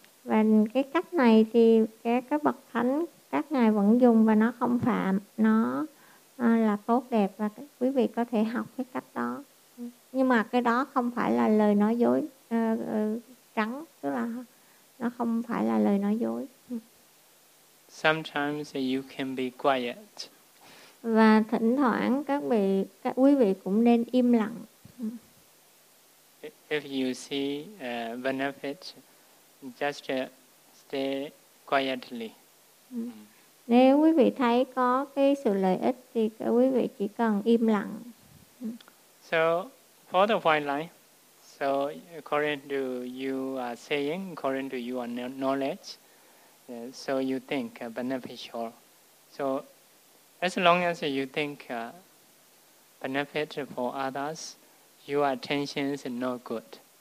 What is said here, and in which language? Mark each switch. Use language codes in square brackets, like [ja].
[vi] Và cái cách này thì các bậc thánh các ngài vẫn dùng và nó không phạm, nó là tốt đẹp, và quý vị có thể học cái cách đó. Nhưng mà cái đó không phải là lời nói dối trắng, tức là nó không phải là lời nói dối. [en] Sometimes you can be quiet. [vi] Và thỉnh thoảng các quý vị cũng nên im lặng. [en] If you see benefit, just stay quietly. [vi] Nếu quý vị thấy có cái sự lợi ích thì các quý vị chỉ cần im lặng. [en] So for the white line, so according to you are saying, according to your knowledge, so you think beneficial. So as long as you think benefit for others, your attention is not good.